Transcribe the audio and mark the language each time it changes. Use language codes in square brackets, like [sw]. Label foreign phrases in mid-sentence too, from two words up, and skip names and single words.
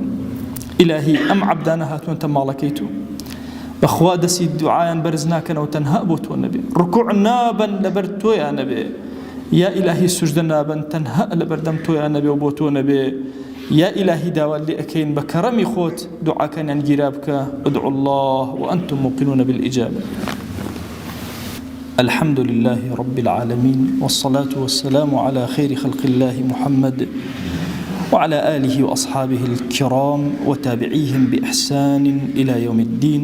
[ckb] ئیلاهی ئەم عەبدانە هاتوونتە ماڵەکەی تۆ بەخوا دەستی دوعایان بەرز ناکەنەوە تەنها بۆ تۆ نەبێ ڕکوع نابن لەبەر تۆیان نەبێ [ar] یا ئیلاهی [ckb] سوجدە نابن تەنها لەبەردەم تۆیان نەبێ و بۆ تۆ نەبێ [ar] یا ئیلاهی [ckb] داوات لێ ئەکەین بە کەڕەمی خۆت دوعاکەنیان گیرا بکە [ar] ادعوا الله وأنتم موقنون بالإجابة. الحمد لله رب العالمين والصلاة والسلام على خير خلق الله محمد وعلى آله وأصحابه الكرام وتابعيهم بإحسان إلى يوم الدين.